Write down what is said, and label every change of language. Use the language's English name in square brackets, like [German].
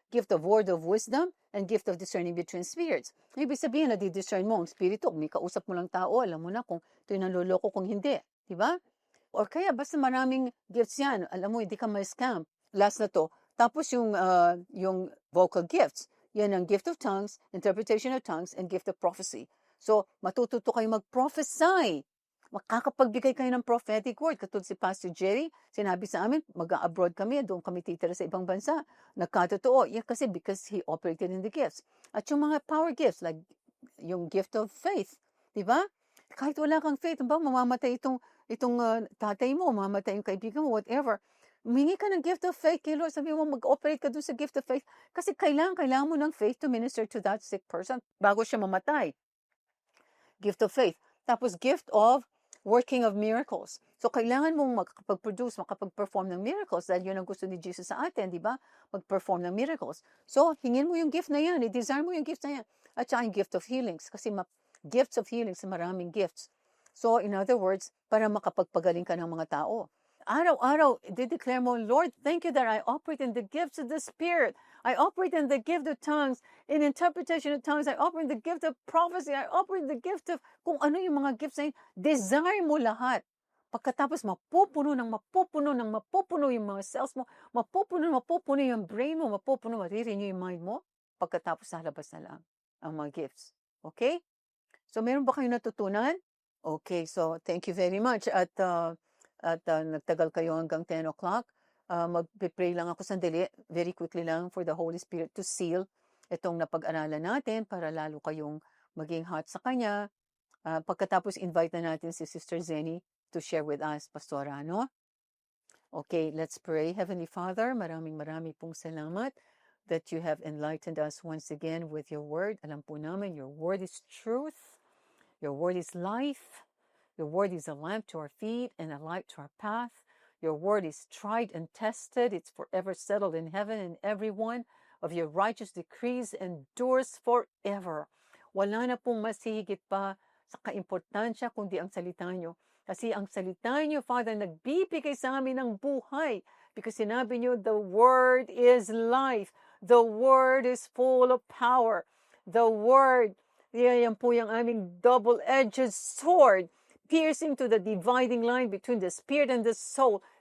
[English] gift of word of wisdom, and gift of discerning between spirits. [Filipino] Ibig sabihin, nadi-discern mo ang spirito. May kausap mo lang tao, alam mo na kung ito'y nanloloko, kung hindi. Diba? Or kaya, basta maraming gifts yan. Alam mo, hindi ka ma-scam. Last na to. Tapos yung [English] vocal gifts. Yan ang gift of tongues, interpretation of tongues, and gift of prophecy. [Filipino] So, matututo kayo mag-prophesy. Makakapagbigay kayo ng prophetic word. Katulad si Pastor Jerry, sinabi sa amin, mag-abroad kami, doon kami titira sa ibang bansa. Nagkatotoo. [English] Yeah, kasi because he operated in the gifts. At yung mga power gifts, like yung gift of faith. Diba? [Filipino] Kahit wala kang faith, ba, mamamatay itong tatay mo, mamamatay yung kaibigan mo, whatever. Humingi ka ng gift of faith kay Lord. Sabi mo, mag-operate ka doon sa gift of faith. Kasi kailangan mo ng [English] faith to minister to that sick person [Filipino] bago siya mamatay. [English] Gift of faith. Tapos gift of working of miracles. [Filipino] So, kailangan mong makapag-produce, makapag-perform ng miracles dahil yun ang gusto ni Jesus sa atin, di ba? Mag-perform ng miracles. So, hingin mo yung gift na yan. I-desire mo yung gift na yan. [English] At saka yung gift of healings. Kasi gifts of healings, maraming gifts. [Filipino] So, in other words, para makapagpagaling ka ng mga tao. Araw-araw, i-declare mo, [English] Lord, thank you that I operate in the gifts of the Spirit. I operate in the gift of tongues, in interpretation of tongues. I operate in the gift of prophecy. I operate in the gift of [Filipino] kung ano yung mga gifts na yun. [English] Desire mo lahat. [Filipino] Pagkatapos mapupuno yung mga cells mo, mapupuno yung brain mo, marirenew yung mind mo. Pagkatapos lalabas na lang ang mga gifts. Okay? So, meron ba kayong natutunan? [English] Okay, so thank you very much. [Filipino] At nagtagal kayo hanggang 10 o'clock. Mag-pray lang ako sandali, very quickly lang, [English] for the Holy Spirit to seal [Filipino] itong napag-aralan natin para lalo kayong maging hot sa Kanya. Pagkatapos, invite na natin si Sister Zenny [English] to share with us, [Filipino] Pastora, no? [English] Okay, let's pray. Heavenly Father, [Filipino] maraming pong salamat [English] that you have enlightened us once again with your word. [Filipino] Alam po namin, [English] your word is truth. Your word is life. Your word is a lamp to our feet and a light to our path. Your word is tried and tested. It's forever settled in heaven, and every one of your righteous decrees endures forever. [Filipino] Wala na pong mas higit pa sa kaimportansya kundi ang salita nyo. Kasi ang salita nyo, Father, nagbibigay sa amin ng buhay. Because sinabi nyo, [English] the word is life. The word is full of power. The word, [Filipino] yan po yung aming [English] double-edged sword, piercing to the dividing line between the spirit and the soul.